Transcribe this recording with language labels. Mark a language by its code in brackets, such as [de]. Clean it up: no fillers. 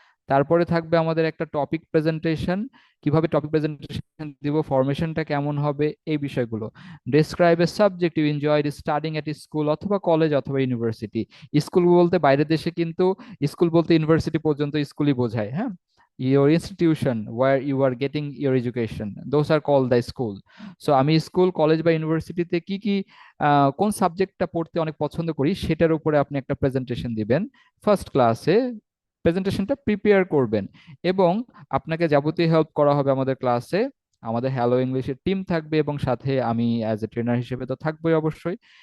[bn] তারপরে থাকবে আমাদের একটা টপিক প্রেজেন্টেশন, কিভাবে টপিক প্রেজেন্টেশন দিব, ফরমেশনটা কেমন হবে, এই বিষয়গুলো। [en] describe a subject you enjoyed studying at school [bn] অথবা [en] College অথবা university. [bn] স্কুল বলতে বাইরের দেশে কিন্তু স্কুল বলতে ইউনিভার্সিটি পর্যন্ত স্কুলই বোঝায়, হ্যাঁ। [en] Your institution where you are getting your education, those are called the school. [bn] So আমি স্কুল, কলেজ বা ইউনিভার্সিটিতে কি কি কোন সাবজেক্টটা পড়তে অনেক পছন্দ করি সেটার উপরে আপনি একটা প্রেজেন্টেশন দিবেন। ফার্স্ট ক্লাসে প্রেজেন্টেশনটা প্রিপেয়ার করবেন, এবং আপনাকে যাবতীয় হেল্প করা হবে আমাদের ক্লাসে। আমাদের হ্যালো ইংলিশের টিম থাকবে, এবং সাথে আমি অ্যাজ এ ট্রেনার হিসেবে তো থাকবোই অবশ্যই।